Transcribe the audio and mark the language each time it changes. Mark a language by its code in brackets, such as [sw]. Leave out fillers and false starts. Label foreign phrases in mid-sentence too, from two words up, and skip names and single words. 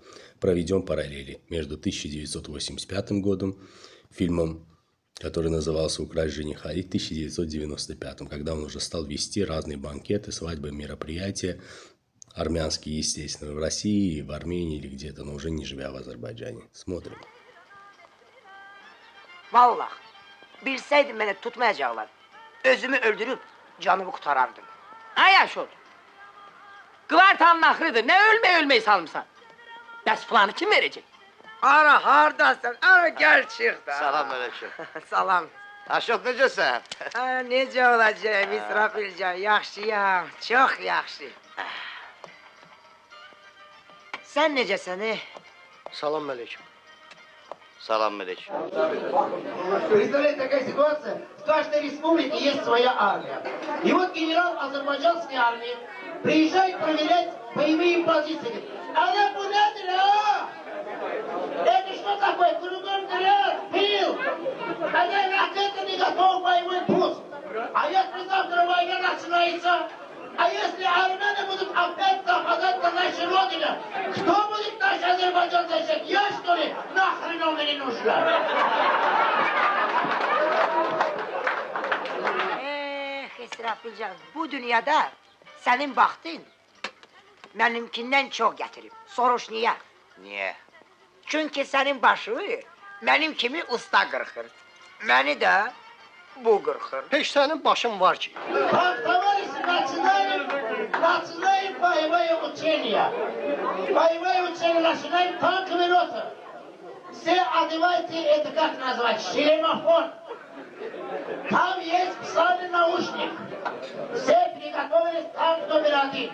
[ru] Проведем параллели между 1985 годом, фильмом, который назывался «Украсть жениха», и 1995, когда он уже стал вести разные банкеты, свадьбы, мероприятия, армянские, естественно, в России, в Армении или где-то, но уже не живя в Azərbaycane. Смотрим. [az] Vallahi, bilsəydim məni tutmayacaqlar, özümü öldürüb canımı qutarardım. Ay Yaşot, Kvartalın axırıdır, nə ölmək salmışsan? Bəs planı kim verəcək? Ara, hardasan? Ara, gəl çıx da. Salam aleyküm. Salam. Aşot necəsən? Necə olacaq, İsrafilcan? Yaxşıyam, çox yaxşı. Sən necəsən, Salam aleyküm. Salam aleyküm. [ru] Представляете, такая ситуация? В каждой республике есть своя армия. И вот генерал азербайджанской армии приезжает проверять боевые позиции. Говорит, она куда дыра? Это что такое? Кругом дыра, пил. Когда ракета не готов боевой пуск. А если завтра война начинается? А если армяне будут опять нападать на нашу родину, кто будет наш Азербайджан защищать? Я, что ли? Нахрен он мне нужен? [az] İsrafilcan, bu dünyada sənin baxtın mənimkindən çox gətirib. Soruş niyə? Niyə? Çünki sənin başı mənim kimi usta qırxır. Məni də bu qırxır. Heç sənin başın var ki. [ru] Так, товарищи, начинаем боевое учение. Боевое учение начинаем, танковый рота. Все одевайте, это как назвать, шлемофон. Там есть специальный наушник. Все приготовились, танк номер 1.